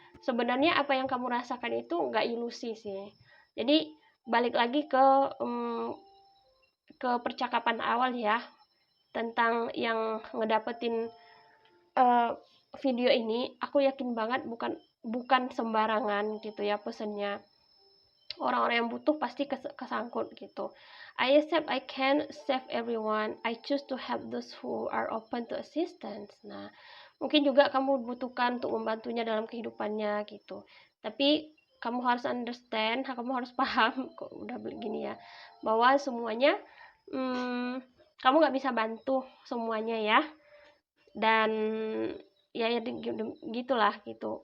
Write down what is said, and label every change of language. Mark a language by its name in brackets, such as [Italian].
[Indonesian] Sebenarnya apa yang kamu rasakan itu nggak ilusi sih. Jadi balik lagi ke percakapan awal ya, tentang yang ngedapetin video ini, aku yakin banget bukan sembarangan gitu ya pesennya. Orang-orang yang butuh pasti kesangkut gitu. [English] I accept I can't save everyone. I choose to help those who are open to assistance. Nah, [Indonesian] Mungkin juga kamu butuhkan untuk membantunya dalam kehidupannya gitu. Tapi kamu harus understand, kamu harus paham, kok udah begini ya, bahwa semuanya kamu nggak bisa bantu semuanya ya. Dan ya gitulah gitu.